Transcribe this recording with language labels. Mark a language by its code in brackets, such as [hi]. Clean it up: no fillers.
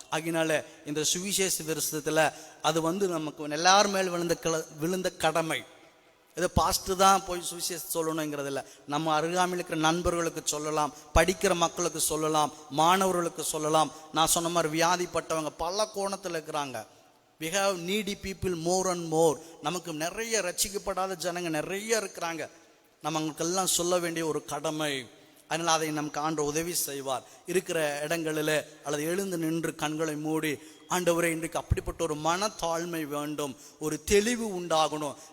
[ta] ஆகையினால இந்த சுவிசேஷ விருஷத்தில் அது நமக்கு எல்லார் மேல் விழுந்த கடமை. இதை பாஸ்ட்டு தான் போய் சுவிசேஷம் சொல்லணுங்கிறது இல்லை. நம்ம அருகாமையில் இருக்கிற நண்பர்களுக்கு சொல்லலாம், படிக்கிற மக்களுக்கு சொல்லலாம், மாணவர்களுக்கு சொல்லலாம். நான் சொன்ன மாதிரி வியாதிப்பட்டவங்க பல கோணத்தில் இருக்கிறாங்க. [en] we have needy people more and more. [ta] நமக்கு நிறைய ரட்சிக்கப்படாத ஜனங்க நிறைய இருக்கிறாங்க. நம்ம அவங்களுக்கெல்லாம் சொல்ல வேண்டிய ஒரு கடமை. அதனால் அதை நமக்கு ஆண்டவர் உதவி செய்வார். இருக்கிற இடங்களில் அல்லது எழுந்து நின்று கண்களை மூடி, ஆண்டவரே இன்றைக்கு அப்படிப்பட்ட ஒரு மனத்தாழ்மை வேண்டும், ஒரு தெளிவு உண்டாகணும்.